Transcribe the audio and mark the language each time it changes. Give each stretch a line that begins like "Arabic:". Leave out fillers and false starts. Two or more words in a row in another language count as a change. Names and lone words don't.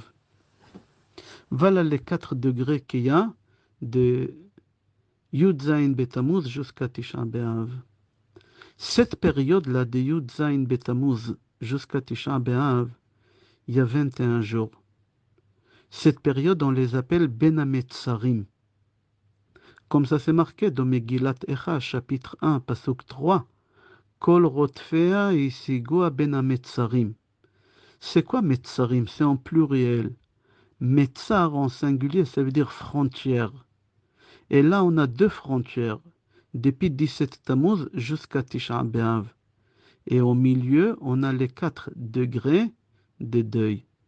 French: Voilà les 4 degrés qu'il y a de Yud Zayin Betamuz jusqu'à Tisha B'Av. Cette période-là de Yud Zayin Betamuz jusqu'à Tisha B'Av, il y a 21 jours. Cette période, on les appelle Ben Hametzarim. Comme ça c'est marqué dans Megillat Echa, chapitre 1, pasuk 3.
Hebrew: כל רודפיה השיגוה בין המצרים.
French: C'est quoi metzarim? C'est en pluriel. Metzar en singulier, ça veut dire frontière. Et là, on a deux frontières, depuis 17 Tammuz jusqu'à Tisha B'Av. Et au milieu, on a les 4 degrés de deuil.